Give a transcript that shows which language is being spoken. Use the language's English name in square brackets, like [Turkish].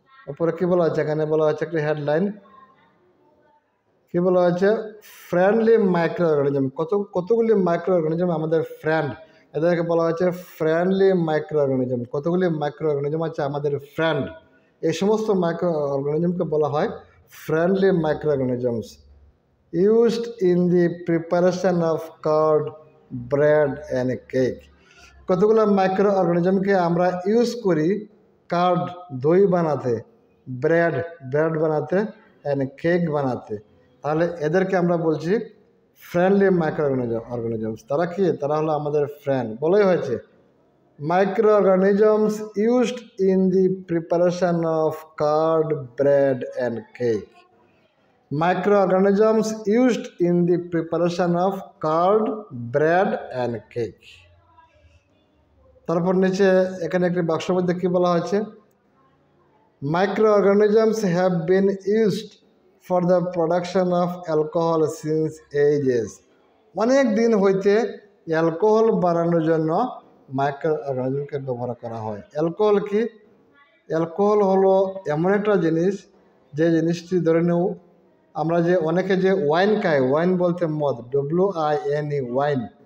[Bangla] ওপরে কী বলা হচ্ছে, এখানে বলা হচ্ছে একটা হেডলাইন, কী বলা হচ্ছে, ফ্রেন্ডলি মাইক্রো অর্গানিজম। কতগুলি মাইক্রো অর্গানিজম আমাদের ফ্রেন্ড, এদেরকে বলা হচ্ছে ফ্রেন্ডলি মাইক্রো অর্গানিজম। কতগুলি মাইক্রো অর্গানিজম আছে আমাদের ফ্রেন্ড, এই সমস্ত মাইক্রো অর্গানিজমকে বলা হয় friendly micro organisms. [English] used in the preparation of curd, bread and cake। [Bangla] কতগুলো মাইক্রো অর্গানিজমকে আমরা ইউজ করি কার্ড দই বানাতে, ব্রেড বানাতে, অ্যান্ড কেক বানাতে। তাহলে এদেরকে আমরা বলছি ফ্রেন্ডলি মাইক্রো অর্গানিজমস। তারা কি, তারা হলো আমাদের ফ্রেন্ড। বলাই হয়েছে [English] Microorganisms used in the preparation of curd, bread and cake. Microorganisms used in the preparation of curd, bread and cake। [Bangla] তারপর নিচে এখানে একটি বাক্সের মধ্যে কী বলা হয়েছে, [English] Microorganisms have been used for the production of alcohol since ages। [Bangla] অনেক দিন হইতে অ্যালকোহল বানানোর জন্য মাইক্রো অর্গানিজমকে ব্যবহার করা হয়। অ্যালকোহল কি, অ্যালকোহল হলো এমন একটা জিনিস যে জিনিসটি ধরে নেও আমরা যে অনেকে যে ওয়াইন খায়, ওয়াইন বলতে মদ, WINE, ওয়াইন।